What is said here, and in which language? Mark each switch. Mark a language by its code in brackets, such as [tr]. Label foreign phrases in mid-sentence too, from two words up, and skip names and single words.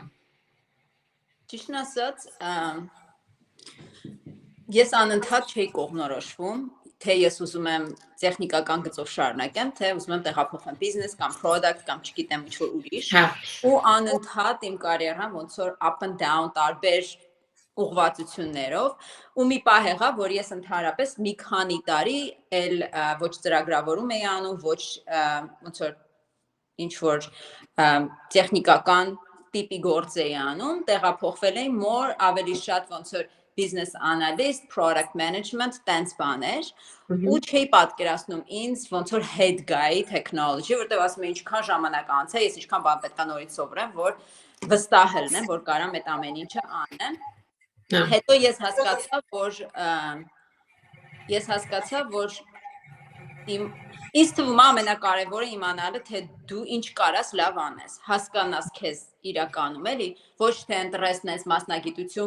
[hy] Ճիշտն ասած, ես անընդհատ չէի կողմնորոշվում, թե ես ուզում եմ տեխնիկական գծով շարունակեմ, թե ուզում եմ տեղափոխեմ բիզնես կամ product կամ չգիտեմ ինչ-որ ուրիշ, ու անընդհատ իմ կարիերան ոնց որ [en] up and down [hy] տարբեր ուղղվածություններով, ու մի պահ եղավ, որ ես ընդհանրապես մի քանի տարի էլ ոչ ծրագրավորում էի անում, ոչ ոնց որ ինչ-որ տեխնիկական տիպի գործ էի անում, տեղափոխվել էի more ավելի շատ ոնց որ [en] business analyst, product management, [hy] տենց բաներ, ու չէի պատկերացնում ինձ ոնց որ [en] head guy technology, [hy] որտեղ ասում եմ ինչքան ժամանակ անց է, ես ինչքան բան պետք է նորից սովորեմ, որ վստահ լինեմ, որ կարամ այդ ամեն ինչը անեմ։ Հետո ես հասկացա, որ ինձ թվում է ամենակարևորը իմանալը, թե դու ինչ կարաս լավ անես, հասկանաս քեզ իրականում, էլի, ոչ թե ընտրես մասնագիտություն,